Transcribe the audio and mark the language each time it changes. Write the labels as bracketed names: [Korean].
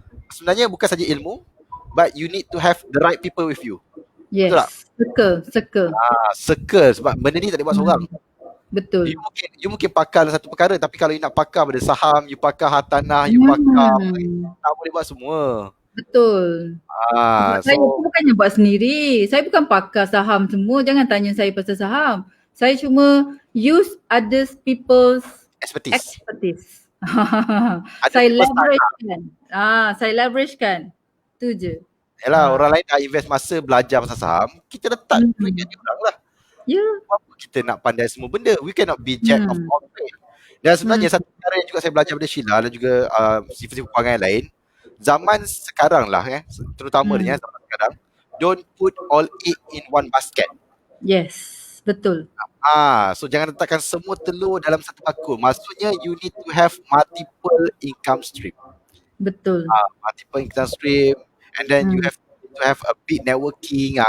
[English] Sebenarnya bukan saja ilmu, but you need to have the right people with you. [Malay] Betul tak? [English] Yes. Circle. [Malay] Circle, sebab benda ni tak boleh buat seorang. Betul. You mungkin pakar dalam satu perkara, tapi kalau you nak pakar pada saham, you pakar hartanah, you pakar, tak boleh buat semua. Betul. Sebab saya tu bukannya buat sendiri. Saya bukan pakar saham semua. Jangan tanya saya pasal saham. Saya cuma use others people's expertise. Saya leveragekan. Saya leveragekan. Tu je. Yalah, orang lain dah invest masa belajar pasal saham, kita letak duit kat dia orang lah. Ya. Apa kita nak pandai semua benda? [English] We cannot be jack of all trades. [Malay] Dan sebenarnya satu perkara yang juga saya belajar daripada Sheila dan juga sifat-sifat kewangan yang lain, zaman sekarang lah terutamanya zaman sekarang, don't put all egg in one basket. Yes, betul. So jangan letakkan semua telur dalam satu bakul. [English] Maksudnya you need to have multiple income stream. [Malay] Betul. [English] Multiple income stream, and then you have to have a big networking.